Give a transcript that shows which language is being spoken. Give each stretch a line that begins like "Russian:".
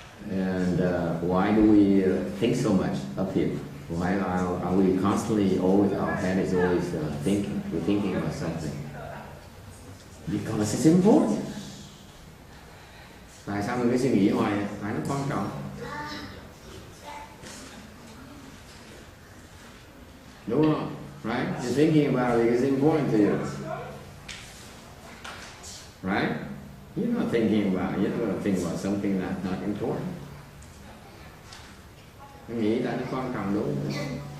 English: And why do we think so much up here? Why are we constantly always, our head is always thinking, we're thinking about something? Because it's important.
Vietnamese: Tại sao mình cứ suy nghĩ hoài? Tại nó quan trọng. Đúng không?
English: Right? You're thinking about it because it's important to you. Right? You're not thinking about it. You're not thinking about something that's not important.
Vietnamese: Nghĩ là nó quan trọng đúng không?